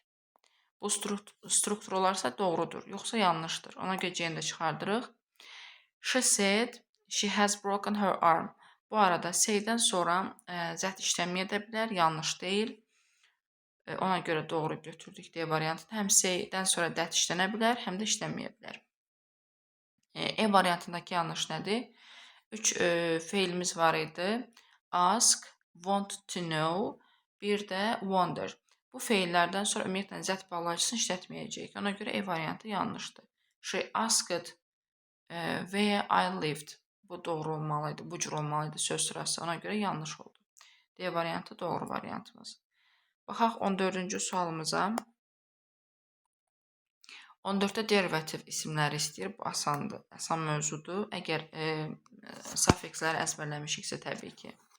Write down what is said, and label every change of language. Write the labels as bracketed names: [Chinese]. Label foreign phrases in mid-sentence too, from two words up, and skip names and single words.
[Azerbaijani] Bu struktur olarsa doğrudur, yoxsa yanlışdır. Ona görə C-ni də çıxardırıq. [English] She said she has broken her arm. [Azerbaijani] Bu arada say-dən sonra zət işləməyə də bilər, yanlış deyil. Ona görə doğru götürdük D variantını. Həm say-dən sonra that işlənə bilər, həm də işlənməyə bilər. E variantındakı yanlış nədir? 3 feilimiz var idi. [English] Ask, want to know, [Azerbaijani] bir də wonder. Bu feillərdən sonra ümumiyyətlə zət bağlayıcısını işlətməyəcəyik. Ona görə E variantı yanlışdır. [English] She asked where I lived. [Azerbaijani] Bu doğru olmalıydı, bu cür olmalıydı söz sırası. Ona görə yanlış oldu. D variantı doğru variantımız. Baxaq 14-cü sualımıza. 14-də derivativ isimləri istəyir. Bu asandır, asan mövzudur. Əgər sufiksləri əzbərləmişiksə təbii ki.